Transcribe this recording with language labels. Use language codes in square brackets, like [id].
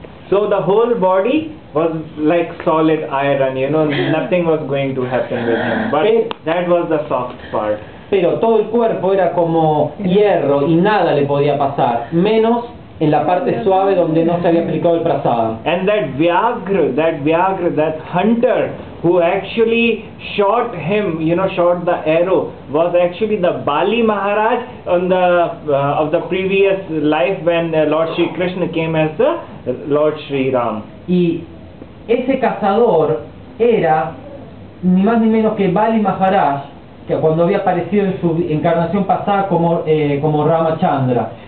[en] So the whole body was like solid iron, nothing was going to happen with him, but that was the soft part. [es] Pero todo el cuerpo era como hierro y nada le podía pasar, menos en la parte suave donde no se había aplicado el prasada. [en] And that Vyagra, that hunter who actually shot him, shot the arrow, was actually the Bali Maharaj on of the previous life when Lord Shri Krishna came as the Lord Shri Ram. [es] Y ese cazador era ni más ni menos que Bali Maharaj, que cuando había aparecido en su encarnación pasada como Ramachandra.